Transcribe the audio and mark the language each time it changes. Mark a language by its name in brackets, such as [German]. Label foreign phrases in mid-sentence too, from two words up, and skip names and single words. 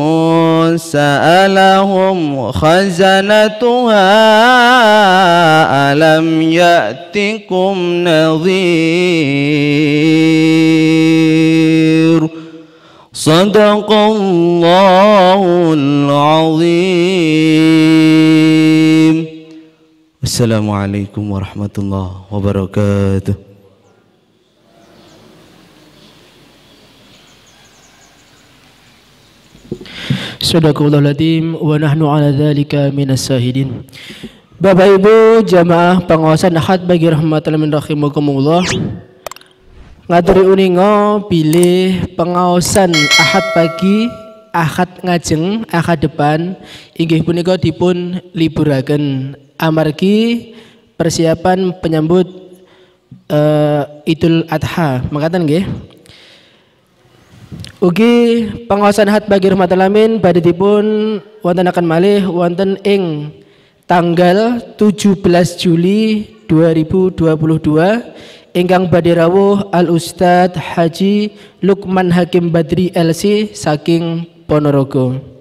[Arabic] سألهم خزنتها ألم يأتكم نذير صدق الله العظيم. السلام عليكم ورحمة الله وبركاته. صدق الله العظيم ونحن على ذلك من الشاهدين. [Javanese] Bapak Ibu jamaah pangawasan Ahad bagi rahmatan min rahimakumullah. Ngaturi uninga bilih pengawasan Ahad pagi, Ahad ngajeng, Ahad depan inggih punika dipun liburaken amargi persiapan penyambut Idul Adha. Makaten nggih. Ugi pengawasan Ahad bagi rahmatan alamin badhe dipun wontenaken malih wonten ing tanggal 17 Juli 2022 ingkang badhe rawuh Al Ustadz Haji Lukman Hakim Badri LC saking Ponorogo.